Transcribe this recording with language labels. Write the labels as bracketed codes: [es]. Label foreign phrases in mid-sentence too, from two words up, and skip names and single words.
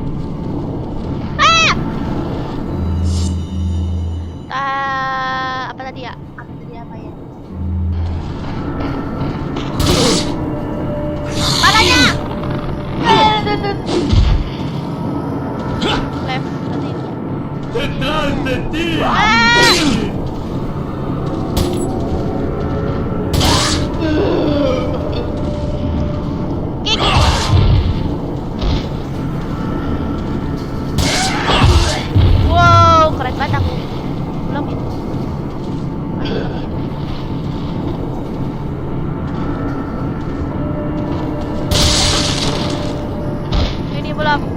[id] Apa tadi ya? Apa ya? Palanya! Left tadi. [es] Detrás de ti. [id] Wow, keren banget aku. Belum itu. Ini belum.